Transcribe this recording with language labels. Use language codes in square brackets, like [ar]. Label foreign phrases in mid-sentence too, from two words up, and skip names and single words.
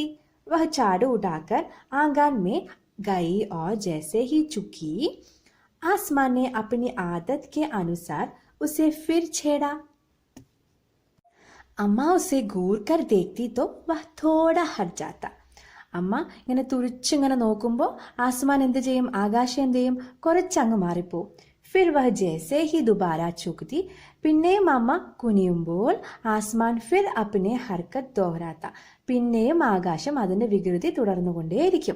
[hi] वह झाड़ू उठाकर आंगन में गई और जैसे ही झुकी, आसमान ने अपनी आदत के अनुसार उसे फिर छेड़ा. अम्मा उसे घूर कर देखती तो वह थोड़ा हट जाता. [ml] അമ്മ ഇങ്ങനെ തുറിച്ചിങ്ങനെ നോക്കുമ്പോൾ ആസ്മാൻ എന്ത് ചെയ്യും, ആകാശം എന്ത് ചെയ്യും, കുറച്ചങ്ങ് മാറിപ്പോവും. [hi] फिर वह जैसे ही दुबारा झुकती, [ml] പിന്നെയും അമ്മ കുനിയുമ്പോൾ [hi] आसमान फिर अपने हरकत दोहराता, [ml] പിന്നെയും ആകാശം അതിൻ്റെ വികൃതി തുടർന്നുകൊണ്ടേയിരിക്കും.